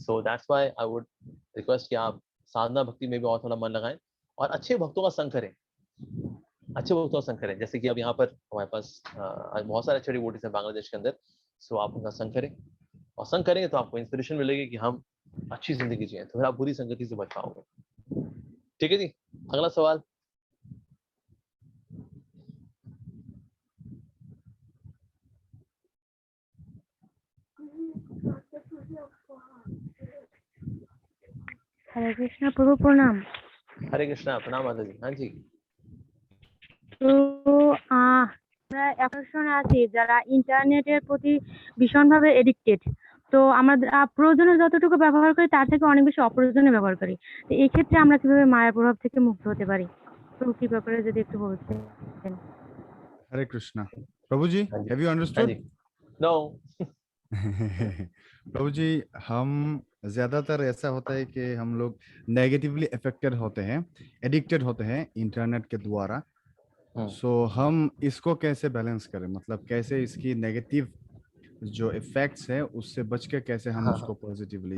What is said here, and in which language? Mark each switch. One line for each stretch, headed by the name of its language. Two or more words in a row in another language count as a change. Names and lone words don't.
English: So that's why I would request
Hindi: कि आप साधना भक्ति में भी और थोड़ा मन लगाएं और अच्छे भक्तों का संग करें, अच्छे भक्तों का संग करें, जैसे कि अब यहाँ पर हमारे पास आज बहुत सारे अच्छे डिवोटीज हैं बांग्लादेश के अंदर। सो आप उनका संग करें, और संग करेंगे तो आपको इंस्पिरेशन मिलेगी कि हम अच्छी जिंदगी जिए, तो फिर आप बुरी संगति से बच पाओगे। ठीक है जी, अगला सवाल। हरे कृष्णा प्रभु प्रणाम। हरे कृष्णा, प्रणाम माता जी। हाँ जी,
Bangla: তো আমরা এখন আছি যারা ইন্টারনেটের প্রতি ভীষণভাবে এডিক্টেড, তো আমরা প্রয়োজনে যতটুকু ব্যবহার করি তার থেকে অনেক বেশি অপ্রয়োজনে ব্যবহার করি। তো এই ক্ষেত্রে আমরা কিভাবে মায়ের প্রভাব থেকে মুক্ত হতে পারি, তো কি ব্যাপারে যদি একটু বলতেন।
Hindi: हरे कृष्णा। प्रभु जी, हाँ जी,
English: have you
Hindi: हाँ
English: अंडरस्टूड?
Hindi: जी। नो। प्रभु जी, हम ज्यादातर ऐसा होता है कि हम लोग
English: negatively affected
Hindi: होते हैं, एडिक्टेड होते हैं इंटरनेट के द्वारा। सो हम इसको कैसे बैलेंस करें, मतलब कैसे इसकी नेगेटिव जो इफेक्ट्स है उससे बच के कैसे हम उसको पॉजिटिवली।